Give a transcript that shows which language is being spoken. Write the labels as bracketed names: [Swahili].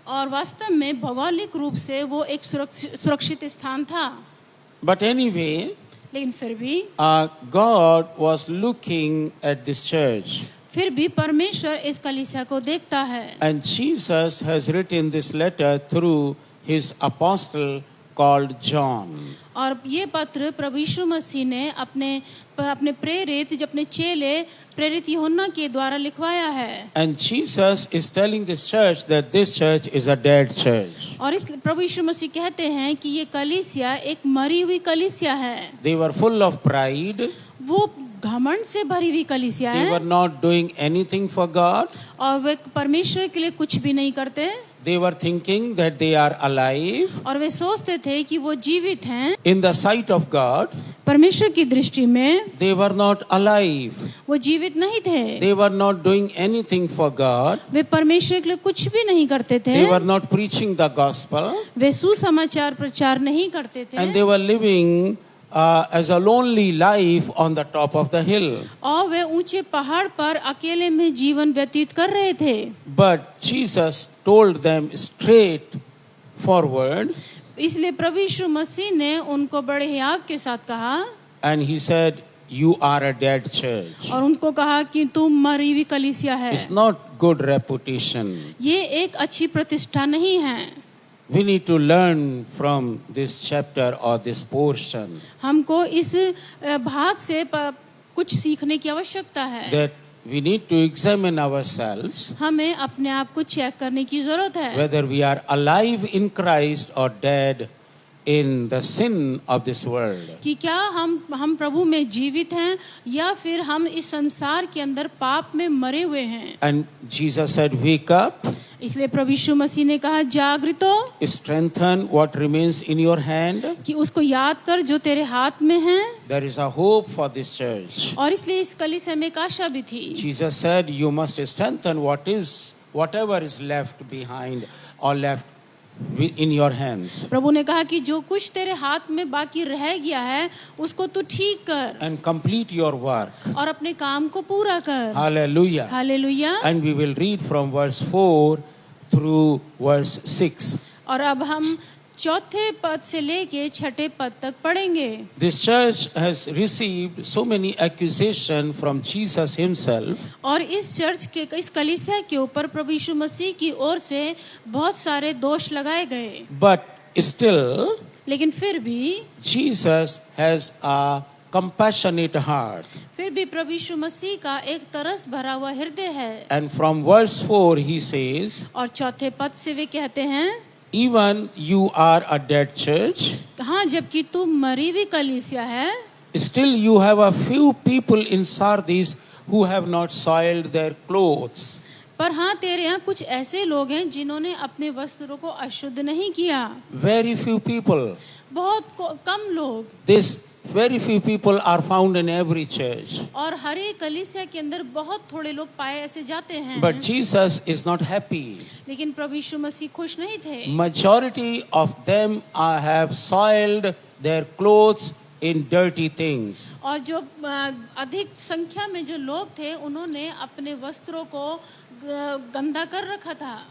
[Hindi] और वास्तव में भौगोलिक रूप से वो एक सुरक्षित स्थान था। [English] But anyway, [Hindi] लेकिन फिर भी [English] God was looking at this church. [Hindi] फिर भी परमेश्वर इस कलीसिया को देखता है। [English] And Jesus has written this letter through his apostle called John. [Hindi] और ये पत्र प्रभु यीशु मसीह ने अपने प्रेरित, जो अपने चेले प्रेरित यूहन्ना के द्वारा लिखवाया है। [English] And Jesus is telling this church that this church is a dead church. [Hindi] और इस प्रभु यीशु मसीह कहते हैं कि ये कलीसिया एक मरी हुई कलीसिया है। [English] They were full of pride. [Hindi] वो घमंड से भरी हुई कलीसिया [English] They [Hindi] है [English] were not doing anything for God. [Hindi] और वे परमेश्वर के लिए कुछ भी नहीं करते। [English] They were thinking that they are alive. [Hindi] और वे सोचते थे कि वो जीवित हैं। [English] In the sight of God, [Hindi] परमेश्वर की दृष्टि में [English] they were not alive. [Hindi] वो जीवित नहीं थे। [English] They were not doing anything for God. [Hindi] वे परमेश्वर के लिए कुछ भी नहीं करते थे। [English] They were not preaching the gospel. [Hindi] वे सुसमाचार प्रचार नहीं करते थे। [English] And they were living as a lonely life on the top of the hill. [Hindi] और वे ऊंचे पहाड़ पर अकेले में जीवन व्यतीत कर रहे थे। [English] But Jesus told them straight forward, [Hindi] इसलिए प्रभु यीशु मसीह ने उनको बड़े हियाव के साथ कहा, [English] and he said, you are a dead church. [Hindi] और उनको कहा कि तुम मरी हुई कलीसिया है। [English] It's not good reputation. [Hindi] ये एक अच्छी प्रतिष्ठा नहीं है। [English] we need to learn from this chapter or this portion [Hindi] हमको इस भाग से कुछ सीखने की आवश्यकता है। [English] that we need to examine ourselves [Hindi] हमें अपने आप को चेक करने की जरूरत है, [English] whether we are alive in Christ or dead in the sin of this world. [Hindi] कि क्या हम प्रभु में जीवित हैं या फिर हम इस संसार के अंदर पाप में मरे हुए हैं। [English] And Jesus said, wake up, [Hindi] इसलिए प्रभु यीशु मसीह ने कहा जागृत हो, [English] strengthen what remains in your hand. [Hindi] कि उसको याद कर जो तेरे हाथ में है। [English] There is a hope for this church. [Hindi] और इसलिए इस कलीसिया में एक आशा भी थी। [English] Jesus said, you must strengthen whatever is left behind or left in your hands. [Hindi] प्रभु ने कहा कि जो कुछ तेरे हाथ में बाकी रह गया है उसको तू ठीक कर [English] And complete your work. [Hindi] और अपने काम को पूरा कर। [English] Hallelujah. [Hindi] Hallelujah. [English] And we will read from verse 4 through verse 6. [Hindi] और अब हम चौथे पद से लेके छठे पद तक पढ़ेंगे। [English] This church has received so many accusations from Jesus himself. [Hindi] और इस चर्च के इस कलीसिया के ऊपर प्रभु यीशु मसीह की ओर से बहुत सारे दोष लगाए गए, [English] But still, [Hindi] लेकिन फिर भी [English] Jesus has a compassionate heart. [Hindi] फिर भी प्रभु यीशु मसीह का एक तरस भरा हुआ हृदय है। [English] And from verse 4 he says, [Hindi] और चौथे पद से वे कहते हैं, [English] even you are a dead church, [Hindi] हाँ जबकि तू मरी हुई कलीसिया है, [English] still you have a few people in Sardis who have not soiled their clothes. [Hindi] पर हाँ तेरे यहाँ कुछ ऐसे लोग हैं जिन्होंने अपने वस्त्रों को अशुद्ध नहीं किया। [English] Very few people. [Hindi] बहुत कम लोग। [English] This very few people are found in every church. [Hindi] और हर एक कलीसिया के अंदर बहुत थोड़े लोग पाए ऐसे जाते हैं। [English] But Jesus is not happy. [Hindi] लेकिन प्रभु यीशु मसीह खुश नहीं थे। [English] Majority of them have soiled their clothes in dirty things. [Hindi] और जो अधिक संख्या में जो लोग थे उन्होंने अपने वस्त्रों को गंदा कर रखा था।